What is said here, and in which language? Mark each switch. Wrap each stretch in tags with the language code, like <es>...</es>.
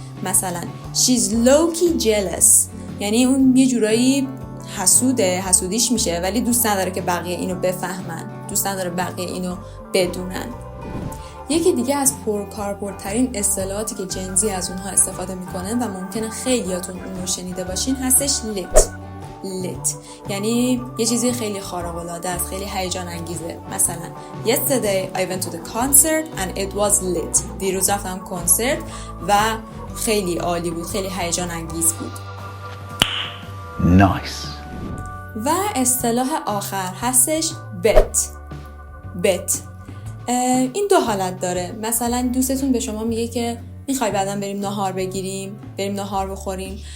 <fa>مثلا</fa> <en>she's low key jealous،</en> <fa>یعنی اون یه جورایی حسودیش میشه ولی دوست نداره که بقیه اینو بفهمن، دوست نداره بقیه اینو بدونن. یکی دیگه از پرکاربردترین اصطلاحاتی که جنزی از اونها استفاده میکنن و ممکنه خیلیاتون اون رو شنیده باشین هستش</fa> <en>lit.</en> <fa>یعنی یه چیزی خیلی خارق‌العاده است، خیلی هیجان انگیزه.</fa> <en>مثلا yesterday I went to the concert and it was lit.</en> <fa>دیروز رفتم کنسرت و خیلی عالی بود، خیلی هیجان انگیز بود.</fa> <en>Nice.</en> <fa>و اصطلاح آخر هستش bet. این دو حالت داره. مثلا دوستتون به شما میگه که میخوای بعداً بریم ناهار بگیریم، بریم ناهار بخوریم.</fa>